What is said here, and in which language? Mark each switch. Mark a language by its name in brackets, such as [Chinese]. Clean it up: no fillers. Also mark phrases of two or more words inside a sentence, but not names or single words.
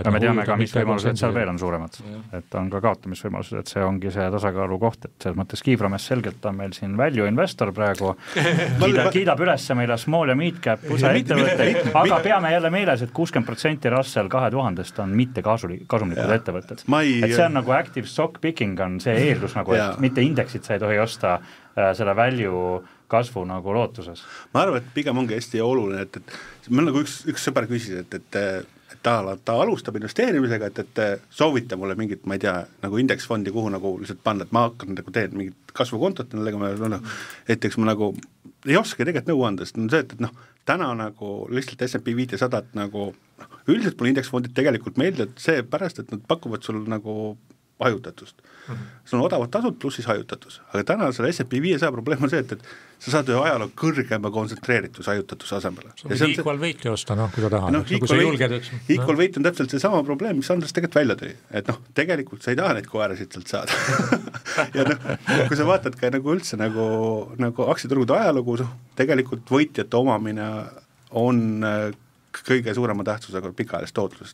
[Estonian] Me teame ka, mis võimalused seal veel on suuremad. Et on ka kaotamisvõimalused, et see ongi see tasakaalu koht, et selles mõttes Kiivrames selgelt on meil siin [English] value investor [Estonian] praegu, kiidab üles meile small ja mid-cap USA ettevõtteid, aga peame jälle meeles, et 60% Russell 2000-st on mitte kasumlikud ettevõtted. Et see on nagu [English] active stock picking [Estonian] on see eeldus nagu, et mitte indeksit sa ei tohi osta selle value kasvu nagu lootuses. Ma arvan, et pigem ongi hästi oluline, et meil nagu üks sõber küsis, et ta alustab investeerimisega, et soovita mulle mingit, ma ei tea, nagu indeksfondi, kuhu nagu lihtsalt panna, et ma hakkan nagu teen mingit kasvukontot, eteks ma nagu ei oska tegelikult nõu anda, sest on see, et täna nagu lihtsalt S&P 500 nagu üldiselt mulle indeksfondid tegelikult meeldivad see pärast, et nad pakuvad sul nagu hajutatust. See on odavad tasud pluss siis hajutatus. Aga täna selle S&P 500 probleem on see, et sa saad ühe ajaloo kõrgema kontsentreeritus hajutatuse asemele. See on [English] equal weight'i [Estonian] osta, kui ta tahad. [English] Equal weight [Estonian] on täpselt see sama probleem, mis Andres tegelikult välja tõi. Et tegelikult sa ei taha neid koerasid sealt saada. Ja kui sa vaatad ka nagu üldse nagu aktsiaturgude ajalugu, tegelikult võitjate omamine on kõige suurema tähtsusega pikaajalist tootlust.